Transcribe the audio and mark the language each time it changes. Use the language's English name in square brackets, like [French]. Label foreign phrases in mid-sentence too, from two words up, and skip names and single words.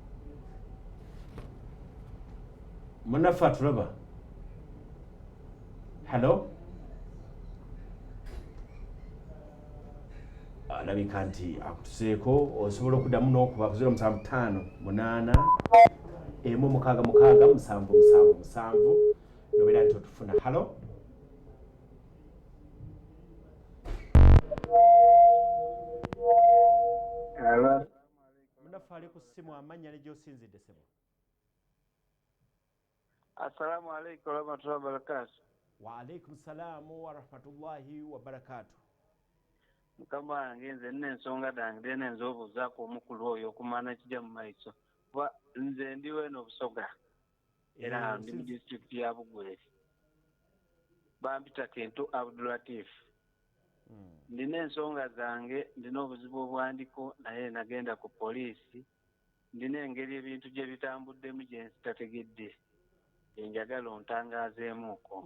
[Ganda] munaffe atulaba halo alabika nti akutuseeko osobola okuddamu n'okuba ku 0758667677 nobeera nti otufuna halo munaffe ali ku ssimu amannya ne gy'osinzidde ssebo [Arabic] السلام عليكم ورحمة الله وبركاته. وعليكم السلام ورحمة الله وبركاته. [Ganda] Mukama wange nze n'ensonga dange nenza obuuzaako omukulu oyo okumana kijja mu maiso kuba nze ndi weno Busoga era ndi mu disitulikiti ya Bugweri bampita Kintu Abdulatif. Ndina ensonga zange ndina obuzibu obwandiko naye nagenda ku poliisi ndina engeri ebintu gye bitambuddemu gye nzitategedde enjagala ontangaazeemuuko.